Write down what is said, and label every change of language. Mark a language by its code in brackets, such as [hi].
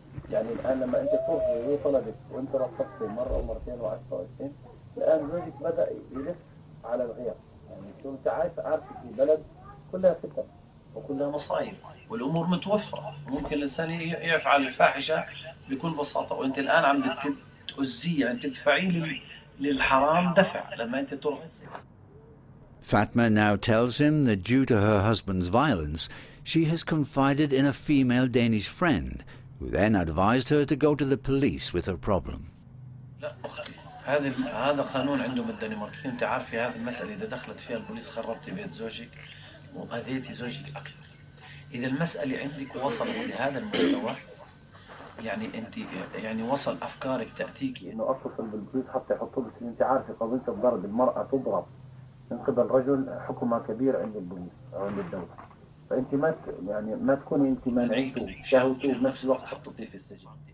[ar] يعني الآن لما أنت ترفضي طلبك وأنت رفضتي مرة ومرتين و10 و20، الآن زوجك بدأ يلف على الغير. يعني أنت عارفة في بلد كلها فتن وكلها مصايب والأمور متوفرة، وممكن الإنسان يفعل الفاحشة بكل بساطة، وأنت الآن عم تؤذيه، يعني تدفعيه للحرام دفع لما أنت ترفض. [en] Fatma now tells him that due to her husband's violence, she has confided in a female Danish friend, who then advised her to go to the police with her problem. [ar] لا هذا قانون عندهم الدنماركيين، أنت عارفة هذه المسألة إذا دخلت فيها البوليس خربتي بيت زوجك وأذيتي زوجك أكثر. إذا المسألة عندك وصلت لهذا المستوى، يعني أنت يعني وصل أفكارك تأتيكي إنه أتصل بالبوليس حتى يحطوا لك، أنت عارفة قضية الضرب، المرأة تضرب من قبل رجل حكمها كبير عند البوليس أو عند الدولة، فأنت ما تكوني أنت مانعيته شهوته بنفس الوقت حطيتيه في السجن.